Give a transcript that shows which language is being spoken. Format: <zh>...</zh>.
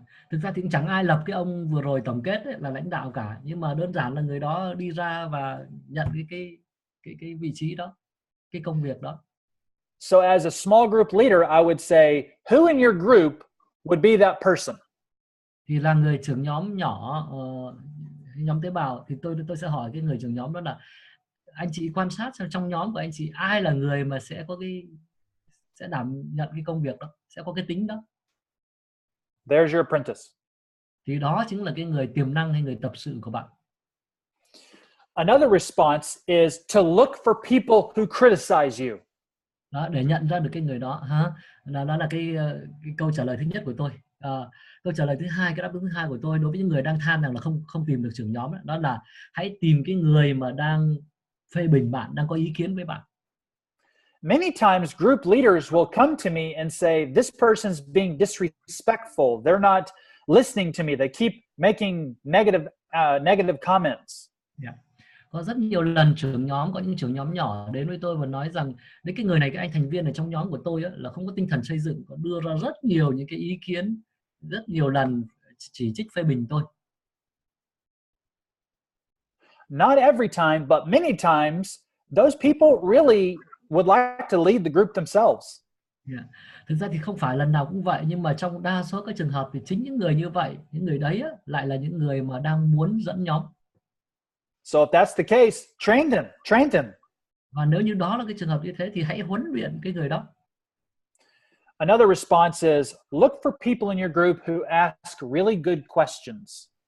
<vi>Thực ra thì cũng chẳng ai lập cái ông vừa rồi tổng kết ấy, là lãnh đạo cả, nhưng mà đơn giản là người đó đi ra và nhận cái vị trí đó, cái công việc đó.</vi> <en>So as a small group leader, I would say, who in your group would be that person?</en> <vi>Thì là người trưởng nhóm nhỏ, nhóm tế bào, thì tôi sẽ hỏi cái người trưởng nhóm đó là anh chị quan sát xem trong nhóm của anh chị ai là người mà sẽ đảm nhận cái công việc đó, sẽ có cái tính đó.</vi> <en>There's your apprentice.</en> <vi>Thì đó chính là cái người tiềm năng hay người tập sự của bạn.</vi> <en>Another response is to look for people who criticize you.</en> <vi>Đó, để nhận ra được cái người đó ha. Đó là cái câu trả lời thứ nhất của tôi. Câu trả lời thứ hai, cái đáp ứng thứ hai của tôi đối với những người đang than rằng là không tìm được trưởng nhóm đó là hãy tìm cái người mà đang phê bình bạn, đang có ý kiến với bạn.</vi> <en>Many times group leaders will come to me and say, this person's being disrespectful. They're not listening to me. They keep making negative comments. Yeah.</en> <vi>Có rất nhiều lần có những trưởng nhóm nhỏ đến với tôi và nói rằng đấy, cái người này, cái anh thành viên ở trong nhóm của tôi là không có tinh thần xây dựng, có đưa ra rất nhiều những cái ý kiến, rất nhiều lần chỉ trích phê bình tôi.</vi> <en>Not every time, but many times, those people really would like to lead the group themselves. Yeah.</en> <vi>Thực ra thì không phải lần nào cũng vậy, nhưng mà trong đa số các trường hợp thì chính những người như vậy, những người đấy lại là những người mà đang muốn dẫn nhóm.</vi> <en>So if that's the case, train them.</en> <vi>Và nếu như đó là cái trường hợp như thế thì hãy huấn luyện cái người đó.</vi> <en>Another response is look for people in your group who ask really good questions.</en>